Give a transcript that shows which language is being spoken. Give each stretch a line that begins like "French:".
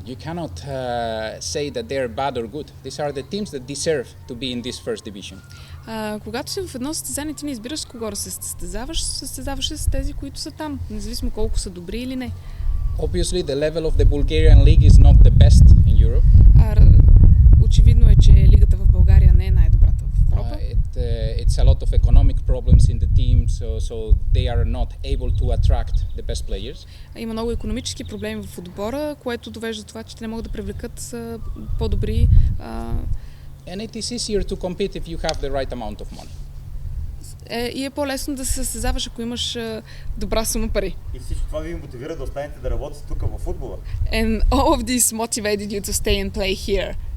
English: You cannot say that they are bad or good. These are the teams that deserve to be in this first division.
Bulgarian: Когато си в едно състезание, ти не избираш с кого да се състезаваш с тези, които са там, независимо колко са добри или не.
English: Obviously, the level of the Bulgarian league is not the best in Europe.
Bulgarian: Очевидно е, че лигата в България не е най-добрата в Европа.
English: It's a lot of economic problems in the team, so they are not able to attract the best players.
Bulgarian: Има много икономически проблеми в отбора, което довежда до това, че те не могат да привлекат по-добри.
English: And it is easier to compete if you have the right amount of money.
Bulgarian: И е по-лесно да се състезаваш, ако имаш добра сума пари. И всичко това ви мотивира да останете да работите тук във футбола?
English: And all of this motivated you to stay and play here.